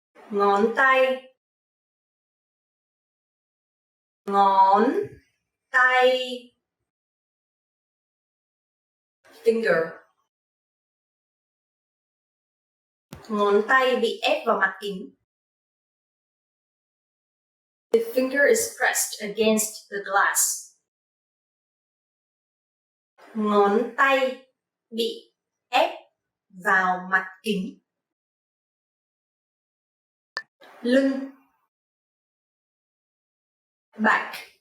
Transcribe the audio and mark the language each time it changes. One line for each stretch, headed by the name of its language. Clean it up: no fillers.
Vietnamese: Ngón tay. Ngón tay.
English: Finger.
Vietnamese: Ngón tay bị ép vào mặt kính.
English: The finger is pressed against the glass.
Vietnamese: Ngón tay bị ép vào mặt kính. Lưng.
English: Back.